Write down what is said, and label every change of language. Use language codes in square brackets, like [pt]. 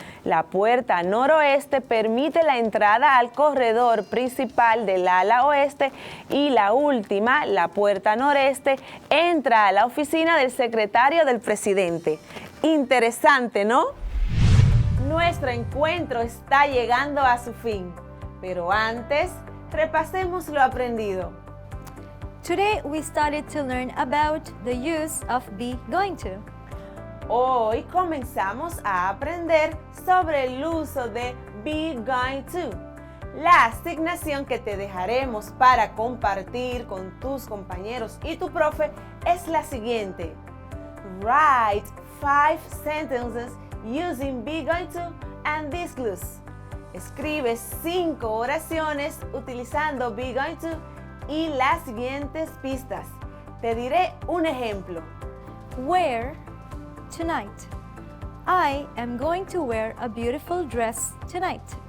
[es] La puerta noroeste permite la entrada al corredor principal del ala oeste y la última, la puerta noreste, entra a la oficina del secretario del presidente. Interesante, ¿no? Nuestro encuentro está llegando a su fin, pero antes, repasemos lo aprendido. [en] Today we started to learn about the use of be going to. [es] Hoy comenzamos a aprender sobre el uso de be going to. La asignación que te dejaremos para compartir con tus compañeros y tu profe es la siguiente. [en] Write 5 sentences using be going to and these clues. [es] Escribe 5 oraciones utilizando be going to y las siguientes pistas. Te diré un ejemplo. [en] Where tonight. I am going to wear a beautiful dress tonight.